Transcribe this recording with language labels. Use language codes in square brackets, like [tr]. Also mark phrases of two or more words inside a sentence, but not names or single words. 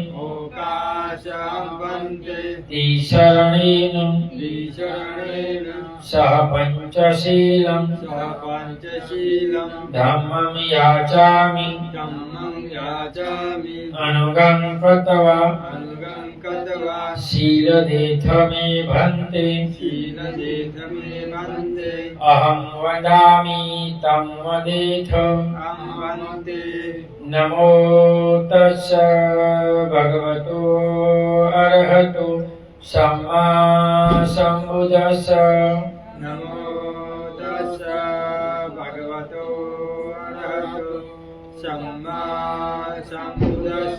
[pi] तिसरणेन सह पंचशीलं धम्मं याचामि अनुगं कृत्वा शीलदेथ मे भन्ते। अहं वदामि तं वदेथ। नमो तस्स भगवतो अरहतो सम्मा सम्बुद्धस्स। नमो तस्स भगवतो अरहतो सम्मा सम्बुद्धस्स।